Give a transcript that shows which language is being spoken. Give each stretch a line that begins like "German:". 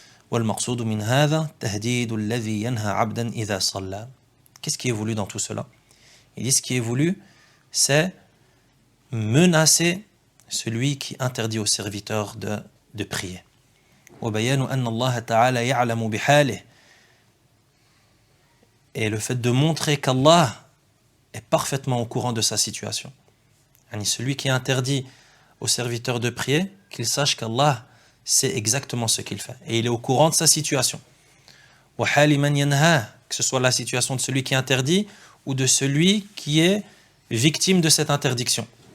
Arabic: والمقصود من هذا تهديد الذي ينهى عبدا إذا صلى.
French: Qu'est-ce qui est voulu dans tout cela? Il dit ce qui est voulu, c'est menacer celui qui interdit au serviteur de prier.
Arabic: وبيان أن الله تعالى يعلم بحاله.
French: Et le fait de montrer qu'Allah est parfaitement au courant de sa situation. Celui qui interdit au serviteur de prier, qu'il sache qu'Allah sait exactement ce qu'il fait. Et il est au courant de sa situation.
Arabic: وَحَالِ مَنْ يَنْهَى,
French: que ce soit la situation de celui qui interdit ou de celui qui est victime de cette interdiction.